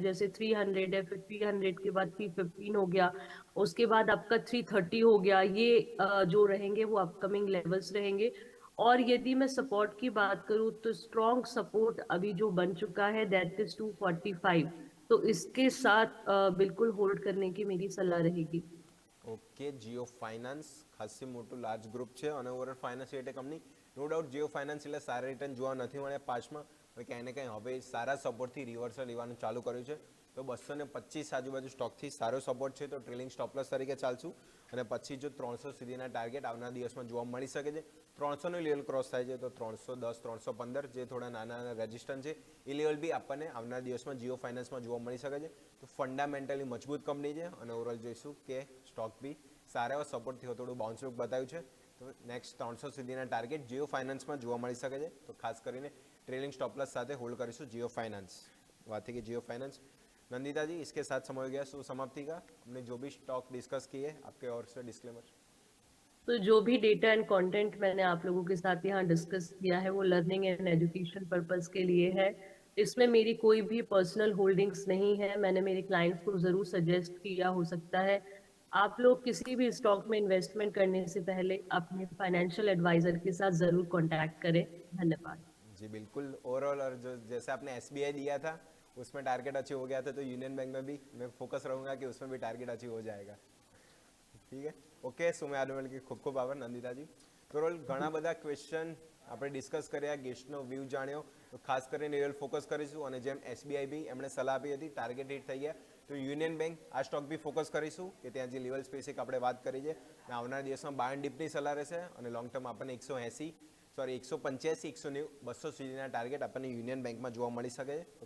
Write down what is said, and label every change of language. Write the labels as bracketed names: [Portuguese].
[Hindi] जैसे 300 है, फिर 300 के बाद 315 हो गया, उसके बाद आपका 330 हो गया. ये जो रहेंगे वो अपकमिंग लेवल्स रहेंगे. और यदि मैं सपोर्ट की बात करूं तो स्ट्रॉन्ग सपोर्ट अभी जो बन चुका है दैट इज 245. तो इसके साथ बिल्कुल होल्ड करने की मेरी सलाह रहेगी. [Gujarati] ओके, जियो फाइनान्स ખાસી મોટું લાર્જ ગ્રુપ છે અને ઓવરઓલ ફાઇનાન્સ એટલે company no doubt Jio finance એટલે સારા રિટર્ન જોવા નથી મળ્યા પાછમાં, હવે ક્યાંય ને ક્યાંય હવે સારા સપોર્ટથી રિવર્સલ લેવાનું ચાલુ કર્યું છે. તો 225 આજુબાજુ સ્ટોકથી સારો સપોર્ટ છે, તો ટ્રેલિંગ સ્ટોપલોસ તરીકે ચાલશું અને પછી જો 300 સુધીના ટાર્ગેટ આવનાર દિવસમાં જોવા મળી શકે છે. 300નો લેવલ ક્રોસ થાય છે તો 310 315 જે થોડા નાના નાના રેઝિસ્ટન્સ છે એ લેવલ બી આપણને આવનાર દિવસમાં જીઓ ફાઇનાન્સમાં જોવા મળી શકે છે. તો ફંડામેન્ટલી મજબૂત કંપની છે અને ઓવરઓલ જોઈશું કે સ્ટોક બી સારા એવા સપોર્ટથી થોડું બાઉન્સ બેક બતાવ્યું છે. તો નેક્સ્ટ 300 સુધીના ટાર્ગેટ જીઓ ફાઇનાન્સમાં જોવા મળી શકે છે. તો ખાસ કરીને ટ્રેલિંગ સ્ટોપલોસ સાથે હોલ્ડ કરીશું જીઓ फाइनेंस. [Hindi] बात थी कि जियो फाइनेंस. नंदिता जी इसके साथ समय हो गया समाप्ति का. हमने जो भी स्टॉक डिस्कस किए आपके ओर से डिस्क्लेमर. तो जो भी डेटा एंड कंटेंट मैंने आप लोगों के साथ यहाँ डिस्कस किया है वो लर्निंग एंड एजुकेशन पर्पस के लिए है. इसमें मेरी कोई भी पर्सनल होल्डिंग्स नहीं है. मैंने मेरे क्लाइंट्स को जरूर सजेस्ट किया हो सकता है. आप लोग किसी भी स्टॉक में इन्वेस्टमेंट करने से पहले अपने फाइनेंशियल एडवाइजर के साथ जरूर कांटेक्ट करें. धन्यवाद. जी बिल्कुल. ओवरऑल और जो जैसे आपने एसबीआई दिया था उसमें टारगेट अचीव हो गया था, तो यूनियन बैंक में भी मैं फोकस रहूँगा कि उसमें भी टारगेट अचीव हो जाएगा. ठीक है, [Gujarati] ઓકે. સુમે આડવેલ કે ખૂબ ખૂબ આભાર નંદિતાજી. તો રોલ ઘણા બધા ક્વેશ્ચન આપણે ડિસ્કસ કર્યા, ગેસ્ટનો વ્યૂ જાણ્યો, તો ખાસ કરીને રિયલ ફોકસ કરીશું. અને જેમ એસબીઆઈ બી એમણે સલાહ આપી હતી ટાર્ગેટ હિટ થઈ ગયા, તો યુનિયન બેંક આ સ્ટોક બી ફોકસ કરીશું કે ત્યાં જે લેવલ સ્પેસિફિક આપણે વાત કરી છે આવનાર દિવસમાં બાય એન્ડ ડીપની સલાહ રહેશે અને લોંગ ટર્મ આપણને 185 190 200 સુધીના ટાર્ગેટ આપણને યુનિયન બેંકમાં જોવા મળી શકે છે.